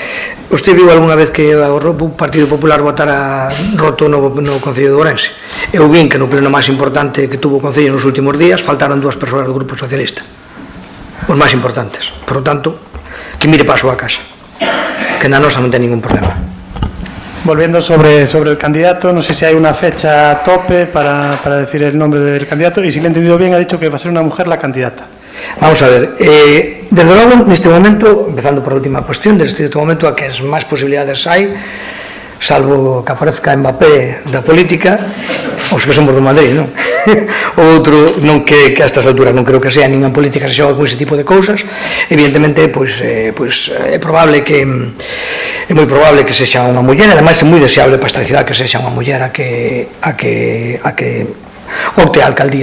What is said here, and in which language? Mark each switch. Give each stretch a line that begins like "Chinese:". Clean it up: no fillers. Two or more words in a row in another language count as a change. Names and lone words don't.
Galician: Usted viu algunha vez que o Partido Popular votara roto no Concello de Ourense? Eu vin que no pleno máis importante que tuvo o Concello nos últimos días faltaron 2 persoas do Grupo Socialista, os máis importantes.
Spanish: Por lo tanto,
Galician: que mire para a súa casa, que na nosa non ten ningún problema.
Spanish: Volviendo sobre el candidato, no sé si hay una fecha a tope para decir el nombre del candidato, y si le he entendido bien, ha dicho que va a ser una mujer la candidata.
Galician: Vamos a ver, desde logo, neste momento, empezando por a última cuestión, desde este momento a que as máis posibilidades hai, salvo que aparezca Mbappé da política, os que somos do Madrid, non? O outro, non que a estas alturas non creo
Spanish: que sea ninguna
Galician: política se xoga con ese tipo de cousas, evidentemente, pois é probable que é moi probable que sexa unha muller, ademais é moi deseable para esta cidade que sexa unha muller a que opte a alcaldía.